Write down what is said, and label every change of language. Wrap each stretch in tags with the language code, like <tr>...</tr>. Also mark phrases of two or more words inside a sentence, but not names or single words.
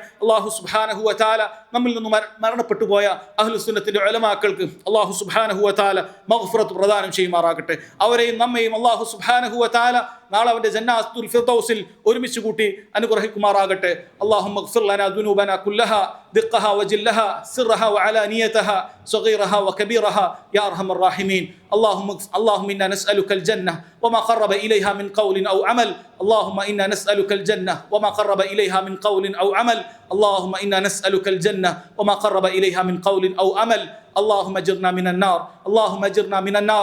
<ar>الله سبحانه وتعالى</ar> <ml>നമ്മിൽ നിന്ന് മരണപ്പെട്ടു പോയ അഹ്ലുസുന്നത്തിന്റെ ഉലമാക്കൾക്ക്</ml> <ar>الله سبحانه وتعالى</ar> <ml>മഗ്ഫിറത്ത് പ്രദാനം ചെയ്യുമാറാകട്ടെ. അവരെയും നമ്മയും</ml> <ar>الله سبحانه وتعالى</ar> <ml>നാളെ അവന്റെ ജന്നാത്തുൽ ഫിർദൗസിൽ ഒരുമിച്ച് കൂട്ടി അനുഗ്രഹിക്കുമാറാകട്ടെ.</ml> <ar>اللهم اغفر لنا ذنوبنا كلها دقها وجلها سرها وعلانيتها صغيرها وكبيرها يا أرحم الراحمين. اللهم إنا نسألك الجنة وما قرب إليها من قول أو عمل. اللهم إنا نسألك الجنة وما قرب إليها من قول أو عمل. اللهم إنا نسألك الجنة وما قرب إليها من قول أو عمل. اللهم اجرنا من النار. اللهم اجرنا من النار.</ar>